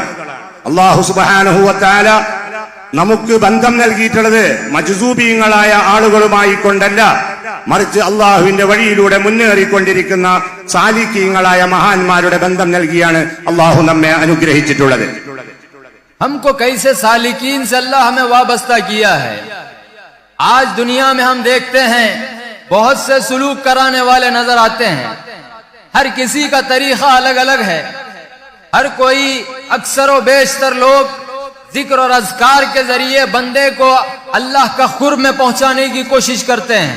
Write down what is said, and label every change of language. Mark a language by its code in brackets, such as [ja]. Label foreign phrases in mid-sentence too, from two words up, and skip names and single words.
[ar] الله سبحانه وتعالى [ml] നമുക്ക് ബന്ധം നൽകിയിട്ടുള്ളത് മജ്സൂബീങ്ങളായ ആളുകളുമായി കൊണ്ടല്ല, മറിച്ച് അള്ളാഹുവിന്റെ വഴിയിലൂടെ മുന്നേറിക്കൊണ്ടിരിക്കുന്ന സാലിക്കീങ്ങളായ മഹാന്മാരുടെ ബന്ധം നൽകിയാണ് അള്ളാഹു നമ്മെ അനുഗ്രഹിച്ചിട്ടുള്ളത്. [ur] ہم کو کیسے سالکین سے اللہ ہمیں وابستہ کیا ہے. آج دنیا میں ہم دیکھتے ہیں بہت سے سلوک کرانے والے نظر آتے ہیں. ہر کسی کا طریقہ الگ الگ ہے۔ ہر کوئی اکثر و بیشتر لوگ ذکر اور اذکار کے ذریعے بندے کو اللہ کا قرب میں پہنچانے کی کوشش کرتے ہیں.